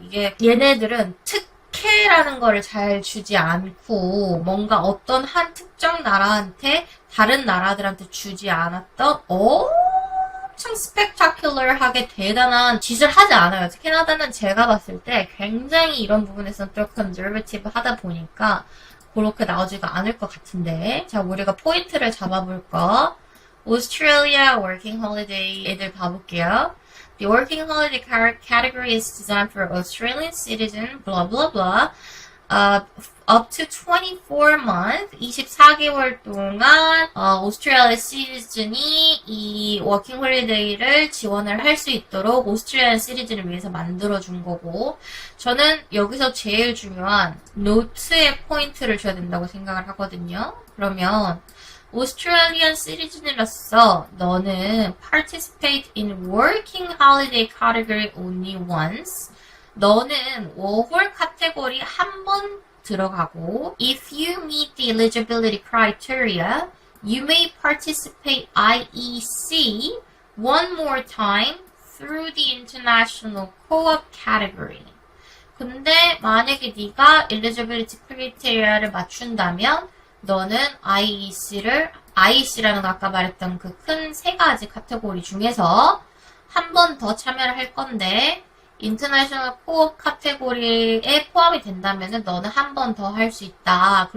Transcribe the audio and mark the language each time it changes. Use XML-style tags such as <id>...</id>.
<ko>이게 얘네들은 특혜라는 거를 잘 주지 않고 뭔가 어떤 한 특정 나라한테 다른 나라들한테 주지 않았던 엄청 스펙타큘러하게 대단한 짓을 하지 않아요. 캐나다는 제가 봤을 때 굉장히 이런 부분에서는 또 컨저버티브 하다 보니까 그렇게 나오지가 않을 것 같은데, 자, 우리가 포인트를 잡아볼까? Australia Working Holiday 애들 봐볼게요.</ko> <en>The Working Holiday category is designed for Australian citizen, blah blah blah. Up to 24 month,</en> <ko>24개월 동안 오스트레일리아 시리즌이 이 워킹 홀리데이를 지원을 할 수 있도록 오스트레일리아 시리즌을 위해서 만들어준 거고, 저는 여기서 제일 중요한 노트에 포인트를 줘야 된다고 생각을 하거든요. 그러면 오스트레일리안 시리즌으로서 너는</ko> <en>participate in working holiday category only once.</en> <ko>너는 워홀 카테고리 한 번 들어가고,</ko> <en>if you meet the eligibility criteria, you may participate IEC one more time through the international co-op category.</en> <ko>근데 만약에 네가 eligibility criteria를 맞춘다면 너는 IEC라는 거 아까 말했던 그 큰 세 가지 카테고리 중에서 한 번 더 참여를 할 건데, 인터내셔널 코업 카테고리에 포함이 된다면 너는 한 번 더 할 수 있다.</ko>